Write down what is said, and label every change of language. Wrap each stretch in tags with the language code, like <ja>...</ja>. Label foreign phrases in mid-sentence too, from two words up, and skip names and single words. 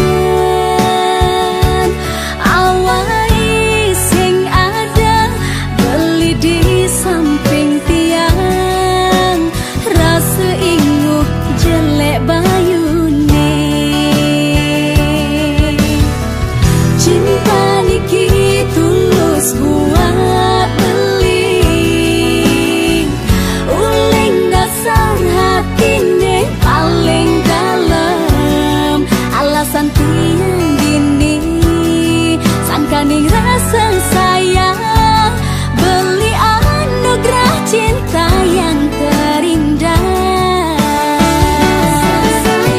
<ban>Awai sing ada beli di samping tiang, rasa inguh jelek bayune. Cinta niki tulus buat beli, uling dasar hatine paling dalam. Alasan tiang gini sangkaning rasa sayang, beli</ban> <id>anugerah cinta yang terindah.</id>